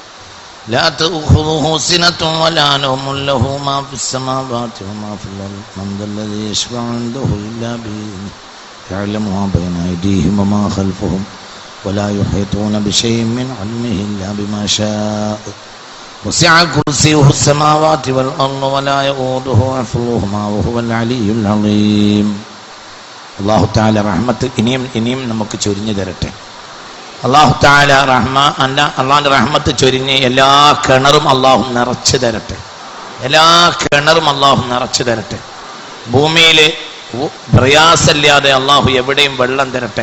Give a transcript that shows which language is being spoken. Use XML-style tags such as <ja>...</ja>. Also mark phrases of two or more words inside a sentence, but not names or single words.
<ar>لا تأخذه سنة ولا نوم له ما في السماوات وما في الأرض من ذا الذي يشفع عنده إلا بإذنه يعلم ما بين أيديهم وما خلفهم ولا يحيطون بشيء من علمه إلا بما شاء وسع كرسيه السماوات والأرض ولا يؤوده حفظهما وهو العلي العظيم. الله تعالى</ar> <ml>റഹ്മത്ത് ഇനിയും നമുക്ക് ചൊരിഞ്ഞു തരട്ടെ.</ml> <ar>الله تعالى</ar> <ml>അള്ളാഹുവിന്റെ റഹ്മത്ത് ചൊരിഞ്ഞ് എല്ലാ കിണറും അല്ലാഹു നിറച്ചു തരട്ടെ. എല്ലാ കിണറും അല്ലാഹു നിറച്ചു തരട്ടെ. ഭൂമിയിൽ പ്രയാസമില്ലാതെ അല്ലാഹു എവിടെയും വെള്ളം തരട്ടെ.</ml>